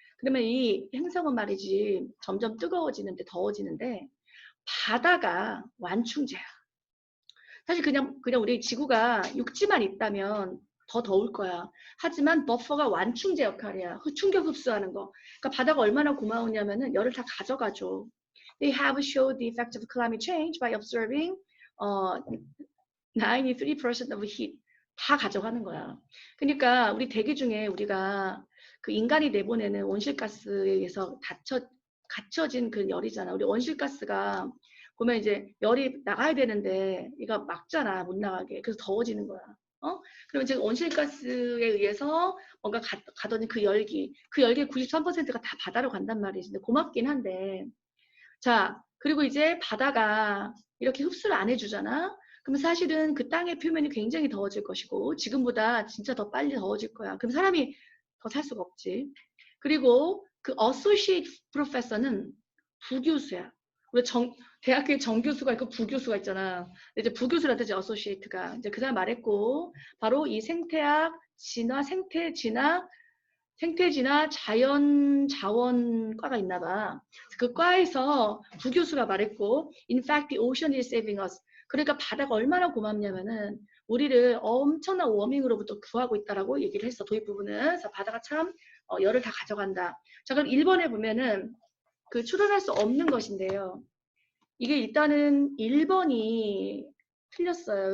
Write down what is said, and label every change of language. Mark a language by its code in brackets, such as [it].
[ko] 그러면 이 행성은 말이지 점점 뜨거워지는데 더워지는데 바다가 완충제야. 사실 그냥 우리 지구가 육지만 있다면 더 더울 거야. 하지만 버퍼가 완충제 역할이야. 충격 흡수하는 거. 그러니까 바다가 얼마나 고마우냐면은 열을 다 가져가줘. [en] They have showed the effect of climate change by observing 93% of heat. [ko] 다 가져가는 거야. 그러니까 우리 대기 중에 우리가 그 인간이 내보내는 온실가스에 의해서 갇혀진 그 열이잖아. 우리 온실가스가 보면 이제 열이 나가야 되는데 이거 막잖아. 못 나가게. 그래서 더워지는 거야. 그러면 지금 온실가스에 의해서 뭔가 가더니 그 열기의 93%가 다 바다로 간단 말이지. 근데 고맙긴 한데. 자, 그리고 이제 바다가 이렇게 흡수를 안 해주잖아. 그럼 사실은 그 땅의 표면이 굉장히 더워질 것이고 지금보다 진짜 더 빨리 더워질 거야. 그럼 사람이 더 살 수가 없지. 그리고 그 associate professor는 부교수야. 우리 대학교에 정교수가 있고 부교수가 있잖아. 이제 부교수라 뜻이 associate가. 이제 그 사람 말했고 바로 이 생태학, 생태지나 자원과가 있나 봐. 그 과에서 부교수가 말했고 [en] In fact, the ocean is saving us. [ko] 그러니까 바다가 얼마나 고맙냐면은 우리를 엄청난 워밍으로부터 구하고 있다라고 얘기를 했어. 도입 부분은. 그래서 바다가 참 열을 다 가져간다. 자, 그럼 1번에 보면은 그 추론할 수 없는 것인데요. 이게 일단은 1번이 틀렸어요.